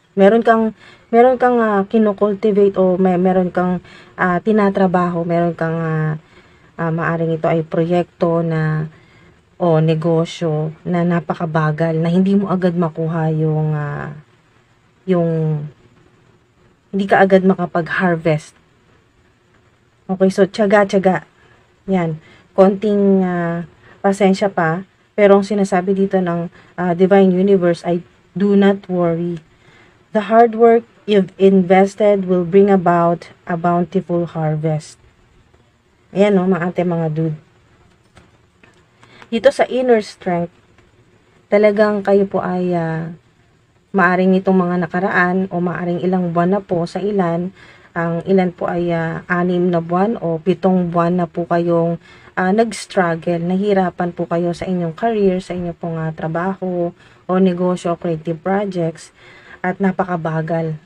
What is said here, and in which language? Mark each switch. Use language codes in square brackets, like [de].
[tl] Meron kang kinocultivate o meron kang tinatrabaho, meron kang maaring ito ay proyekto na o negosyo na napakabagal na hindi mo agad makuha yung hindi ka agad makapag-harvest. Okay, so tiyaga. Yan. Konting pasensya pa. Pero ang sinasabi dito ng Divine Universe ay [en] do not worry. The hard work you've invested will bring about a bountiful harvest. [tl] Ayan mga dude. Dito sa inner strength, talagang kayo po ay maaring itong mga nakaraan o maaring ilang buwan na po sa ilan. Ang ilan po ay 6 na buwan o 7 buwan na po kayong nag-struggle, nahirapan po kayo sa inyong career, sa inyong pong trabaho o negosyo o creative projects at napakabagal.